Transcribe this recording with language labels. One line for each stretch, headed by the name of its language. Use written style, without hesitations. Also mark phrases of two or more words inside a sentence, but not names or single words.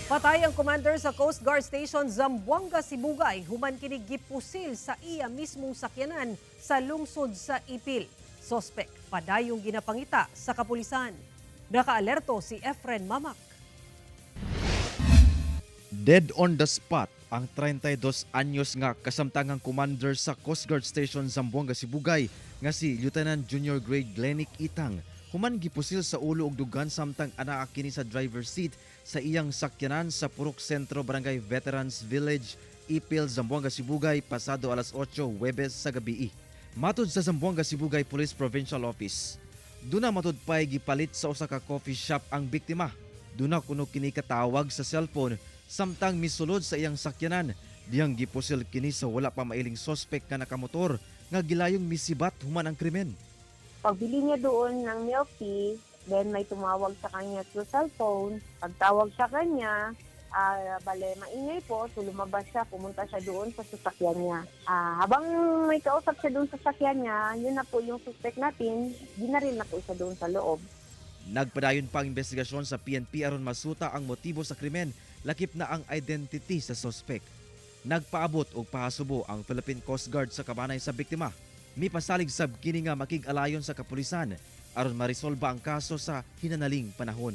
Cebuano: Patay ang commander sa Coast Guard Station Zamboanga, Sibugay. Human kini gipusil sa iya mismong sakyanan sa lungsod sa Ipil. Sospek padayong ginapangita sa kapulisan. Nakaalerto si Efren Mamak.
English: Dead on the spot
Cebuano: ang 32 anyos nga kasamtangang commander sa Coast Guard Station Zamboanga, Sibugay nga si Lieutenant Junior Grade Glenick Itang. Human gipusil sa ulo ug dugan samtang anaa kini sa
English: driver's seat
Cebuano: sa iyang sakyanan sa Purok Sentro Barangay Veterans Village, Ipil, Zamboanga, Sibugay pasado alas 8 Huwebes sa gabi. Matod sa Zamboanga, Sibugay Police Provincial Office, duna matod pay gipalit sa usa ka coffee shop ang biktima. Duna kuno kini katawag sa cellphone samtang misulod sa iyang sakyanan. Diyang gipusil kini sa wala pa mailing sospek nga nakamotor nga gilayong misibat human ang krimen.
Filipino: Pagbili niya doon ng milk tea, then may tumawag sa kanya
English: through cellphone.
Filipino: Pagtawag sa kanya, bale maingay po, so lumabas siya, pumunta siya doon sa sasakyan niya. Habang may kausap siya doon sa sasakyan niya, yun na po yung suspect natin, ginaril na po siya doon sa loob.
Cebuano: Nagpadayon pa ang investigasyon sa PNP aron masuta ang motibo sa krimen, lakip na ang identity sa sospek. Nagpaabot og pahasubo ang Philippine Coast Guard sa kabanay sa biktima. Mipasalig sab kini nga makig-alayon sa kapulisan aron marisolba ang kaso sa hinanaling panahon.